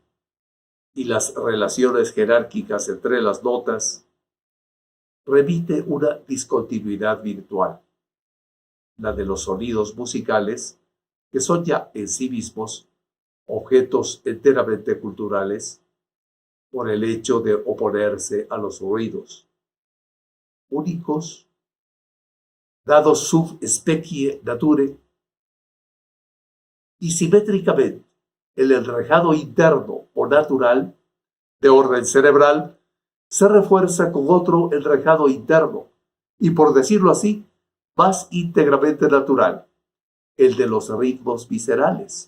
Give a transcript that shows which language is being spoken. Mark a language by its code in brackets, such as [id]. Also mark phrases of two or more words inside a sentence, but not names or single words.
[es] y las relaciones jerárquicas entre las notas, remite una discontinuidad virtual, la de los sonidos musicales, que son ya en sí mismos objetos enteramente culturales por el hecho de oponerse a los ruidos, únicos, dados [la] sub specie nature, [es] y simétricamente el enrejado interno o natural de orden cerebral se refuerza con otro enrejado interno y, por decirlo así, más íntegramente natural, el de los ritmos viscerales.